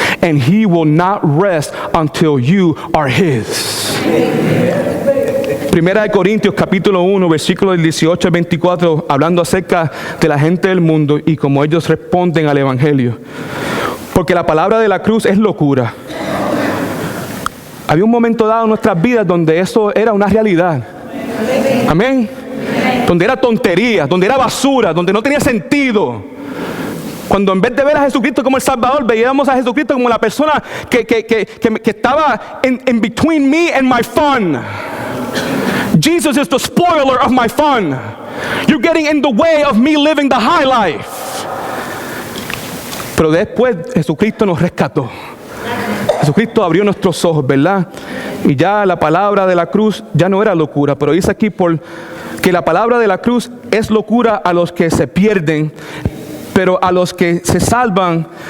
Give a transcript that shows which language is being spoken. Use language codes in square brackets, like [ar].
[en] And he will not rest until you are his. [es] Primera de Corintios capítulo 1, versículos del 18 al 24, hablando acerca de la gente del mundo y cómo ellos responden al evangelio. Porque la palabra de la cruz es locura. Había un momento dado en nuestras vidas donde eso era una realidad. Amén. Donde era tontería, donde era basura, donde no tenía sentido. Cuando en vez de ver a Jesucristo como el Salvador, veíamos a Jesucristo como la persona que estaba [en] in between me and my fun. Jesus is the spoiler of my fun. You're getting in the way of me living the high life. [es] Pero después Jesucristo nos rescató. Jesucristo abrió nuestros ojos, ¿verdad? Y ya la palabra de la cruz ya no era locura, pero dice aquí que la palabra de la cruz es locura a los que se pierden, pero a los que se salvan,